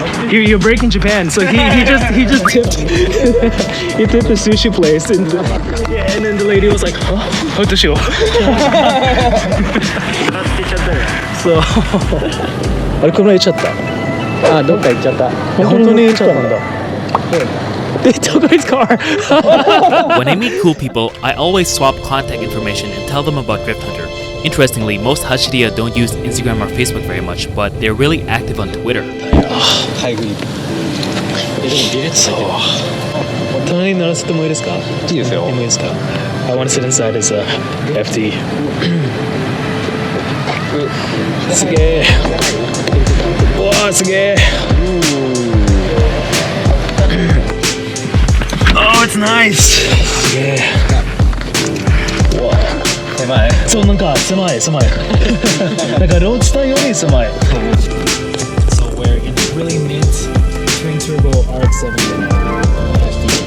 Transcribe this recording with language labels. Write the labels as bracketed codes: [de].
[en] You're breaking Japan, so he just tipped he tipped the sushi place, and then the lady was like, huh? How to show? So [ja] あれこの間行っちゃった。あ、どっか行っちゃった。本当に行っちゃったんだ。 [en] They took his car. When I meet cool people, I always swap contact information and tell them about Drifthunter. Interestingly, most Hashiriya don't use Instagram or Facebook very much, but they're really active on Twitter. [ja] はい、でもビレッツ隣に乗らせてもいいですか？いいですよ。いいですか？ [en] I want to sit inside his FT. [ja] すげえ。うわーすげえ。 [en] Oh, it's nice. [ja] すげえ。うわ。狭い。そうなんか狭い。なんかロードスターより狭い。 [en] So we're in really mint twin turbo RX-7 FD.